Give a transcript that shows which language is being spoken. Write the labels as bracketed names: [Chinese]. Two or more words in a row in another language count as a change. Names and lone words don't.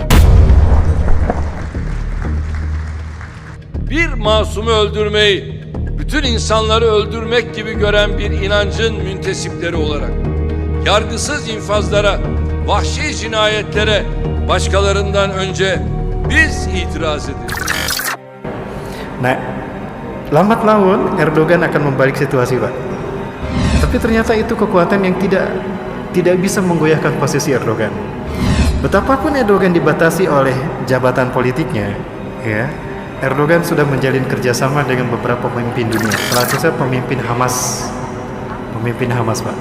[Turkish] Bir masumu öldürmeyi bütün insanları öldürmek gibi gören bir inancın müntesipleri olarak yargısız infazlara, vahşi cinayetlere başkalarından önce biz itiraz edeceğiz. [Indonesian] Nah, lambat laun Erdogan akan membalik situasi, Pak. Tapi ternyata itu kekuatan yang tidak bisa menggoyahkan posisi Erdogan. Betapapun Erdogan dibatasi oleh jabatan politiknya, ya, Erdogan sudah menjalin kerjasama dengan beberapa pemimpin dunia, salah satunya pemimpin Hamas, Pak.